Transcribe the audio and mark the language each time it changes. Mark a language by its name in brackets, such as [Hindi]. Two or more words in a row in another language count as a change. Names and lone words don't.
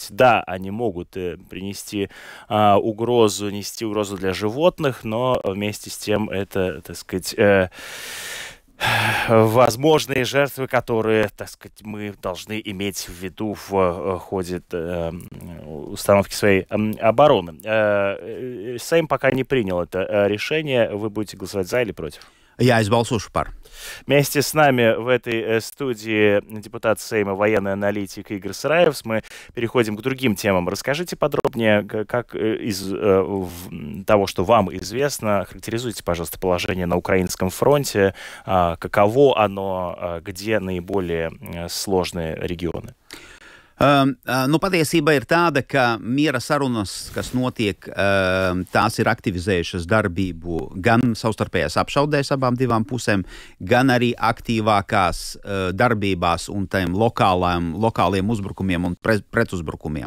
[Russian] Да, они могут нести угрозу для животных, но вместе с тем это, так сказать, возможные жертвы, которые, так сказать, мы должны иметь в виду в ходе установки своей обороны. Сейм пока не принял это решение. Вы будете голосовать за или против? [Latvian] Jā, es balsošu par. [Russian] Вместе с нами в этой студии депутат Сейма, военный аналитик Игорь Сараевс. Мы переходим к другим темам. Расскажите подробнее, как из того, что вам известно, характеризуйте, пожалуйста, положение на украинском фронте, каково оно, где наиболее сложные регионы. [Latvian] Patiesība ir tāda, ka miera sarunas, kas notiek, tās ir aktivizējušas darbību gan savstarpējās apšaudēs abām divām pusēm, gan arī aktīvākās darbībās un tiem lokāliem uzbrukumiem un pretuzbrukumiem.